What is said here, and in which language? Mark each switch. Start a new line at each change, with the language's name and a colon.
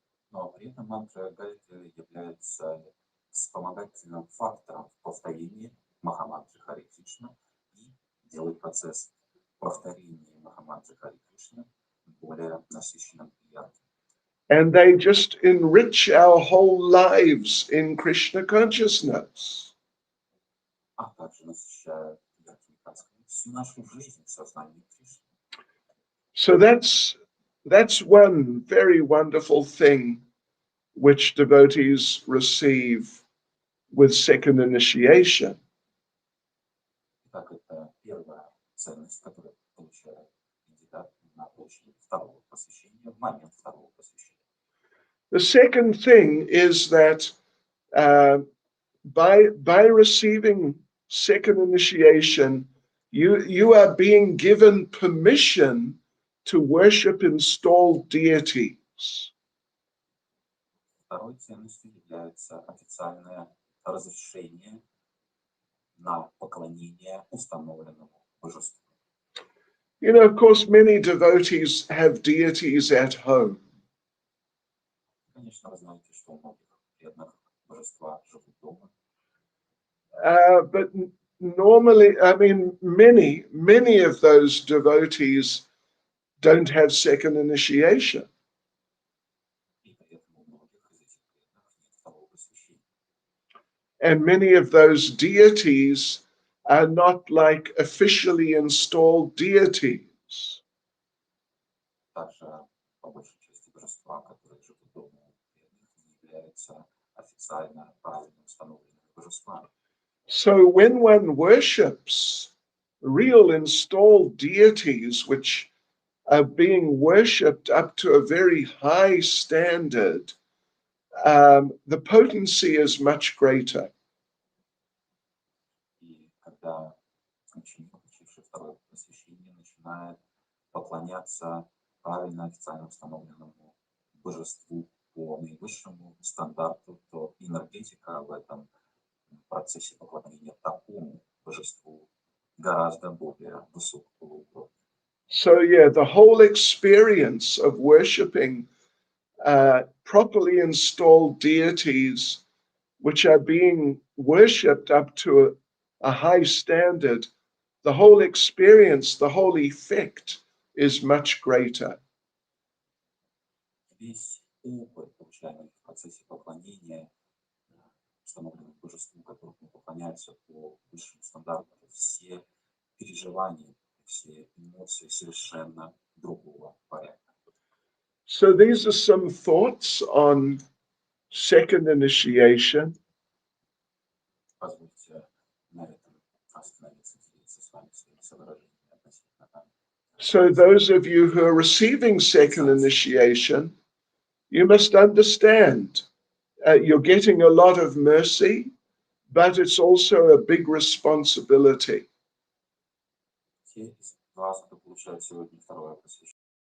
Russian: Но при этом мантра Гайатри является вспомогательным фактором в повторении Махамантры Харе Кришна и делает процесс повторения Махамантры Харе Кришна более насыщенным и ярким.
English: And they just enrich our whole lives in Krishna consciousness.
Russian: А также насыщают яркими красками всю нашу жизнь в сознании Кришны.
English: So that's one very wonderful thing which devotees receive with second initiation.
Russian: Итак, это первая ценность, которую получает кандидат на получение второго посвящения, в момент второго посвящения.
English: The second thing is that by receiving second initiation, you are being given permission to worship installed deities.
Russian: Второй ценностью является официальное разрешение на поклонение установленному божеству.
English: You know, of course, many devotees have deities at home.
Russian: Конечно, вы знаете, что у многих преданных божества живут дома.
English: But normally, I mean, many of those devotees don't have second initiation.
Russian: И при этом у многих из этих преданных нет второго посвящения.
English: And many of those deities are not like officially installed deities.
Russian: Также, по большей части, божества, которые живут дома у преданных, не являются официально правильно установленными божествами.
English: So when one worships real installed deities, which are being worshipped up to a very high standard, the potency is much greater.
Russian: И когда ученик, получивший второе посвящение, начинает поклоняться правильно официально установленному божеству по наивысшему стандарту, то энергетика в этом процессе поклонения такому божеству гораздо более высокого уровня.
English: So yeah, the whole experience of worshipping properly installed deities, which are being worshipped up to a high standard, the whole experience, the whole effect is much greater.
Russian: Весь опыт, получаемый в процессе поклонения установленному божеству, которому поклоняются по высшему стандарту, все переживания, все эмоции совершенно другого порядка.
English: So these are some thoughts on second initiation.
Russian: Позвольте на этом остановиться, делиться с вами своими соображениями относительно.
English: So those of you who are receiving second initiation, you must understand you're getting a lot of mercy, but it's also a big responsibility.
Russian: Те из вас, кто получает сегодня второе посвящение,